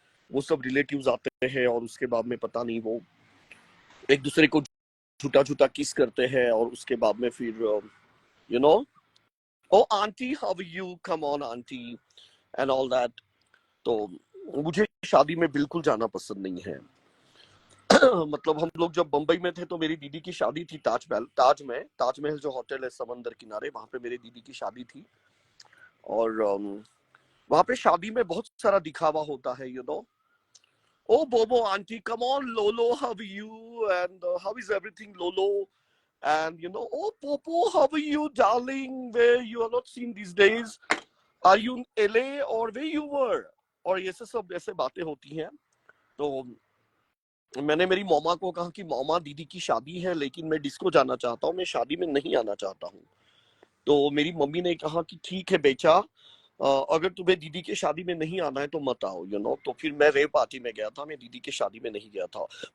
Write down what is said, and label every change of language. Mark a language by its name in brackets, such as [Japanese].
[Hindi] वो सब रिलेटिव्स आते हैं और उसके बाद में पता नहीं, वो एक दूसरे को झूठा झूठा किस करते हैं, और उसके बाद में फिर [English] You know oh auntie how you, come on auntie and all that. [Hindi] तो मुझे शादी में बिल्कुल जाना पसंद नहीं है। मतलब हम लोग जब बंबई में थे तो मेरी दीदी की शादी थी ताजमहल जो होटल है समंदर किनारे, वहां पे मेरी दीदी की शादी थी। और वहां पे शादी में बहुत सारा दिखावा होता है, [English] You know. Oh, Bobo auntie, come on, Lolo, how are you? And how is everything, Lolo? And oh, Popo, how are you, darling? Where you are not seen these days? Are you in LA or where you were? [Hindi] और ये सब ऐसे बातें होती हैं। तो मैंने मेरी मॉमा को कहा कि मॉमा, दीदी की शादी है लेकिन मैं डिस्को जाना चाहता हूँ, मैं शादी में नहीं आना चाहता हूँ। तो मेरी मम्मी ने कहा कि ठीक है बेचा, अगर तुम्हें दीदी की शादी में नहीं आना है तो मत आओ, तो फिर मैं रेव पार्टी में गया था, मैं दीदी की शादी में नहीं गया था।